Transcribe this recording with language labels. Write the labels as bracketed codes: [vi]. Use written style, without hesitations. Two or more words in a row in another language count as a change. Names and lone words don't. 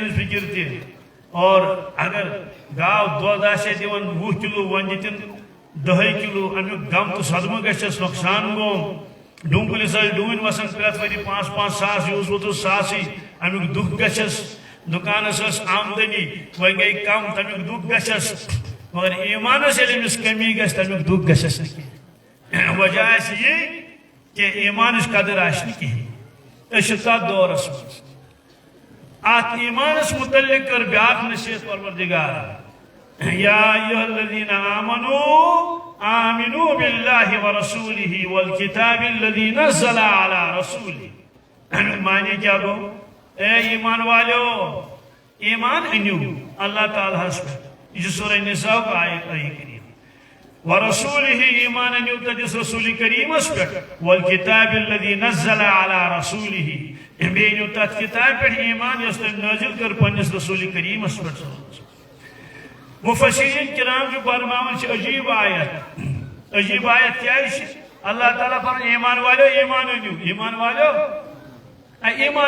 [ks] ہٕنٛز فکر تہِ اور اگر گاو دۄد آسہِ دِوان 20 کِلوٗ وۄنۍ دِتِن 10 کِلوٗ امیُک غم تہٕ صدمہٕ گژھٮ۪س نۄقصان گوٚو ڈوٗنٛکلِس ٲسۍ ڈوٗنۍ وسان پرٛٮ۪تھ ؤری 5-5 ساس یہِ اوس ووتمُت ساسٕے امیُک دُکھ گژھٮ۪س دُکانس ٲس آمدنی وۄنۍ گٔے کم تمیُک دُکھ گژھٮ۪س مگر ایٖمانس ییٚلہِ أمِس کمی گژھِ تمیُک دُکھ گژھٮ۪س نہٕ کینٛہہ وجہ آسہِ یہِ کہ ایٖمانٕچ قدر آسہِ نہٕ کِہیٖنۍ أسۍ چھِ تتھ دورس منٛز ات ایٖمانس متعلق کٔر بیٛاکھ نصیحت پروردگار [ar] یا ایھا الذین آمنوا آمنوا باللہ ورسولہ والکتاب الذی نزل علی رسولہ [ks] امیُک معنی کیا گوٚو اے ایمان والیو ایمان أنِو اللہ تعالیٰ ہس پٮ۪ٹھ یہ چھُ سورہ نساء آیت کریم ورسولہ ایمان أنِو تٔمِس رسول کریٖمس پٮ۪ٹھ [ar] والکتاب الذی نزل علی رسولہ [ks] بیٚیہِ أنِو تتھ کتابہِ پٮ۪ٹھ ایمان یۄس تٔمۍ نٲزِل کٔر پننِس رسول کریٖمس پٮ۪ٹھ مفسرین کرام چھِ فرماوان چھِ عجیب آیت کیٛازِ چھِ اللہ تعالیٰ فرماوان ایمان والیو ایمان أنِو ایمان والیو ایمان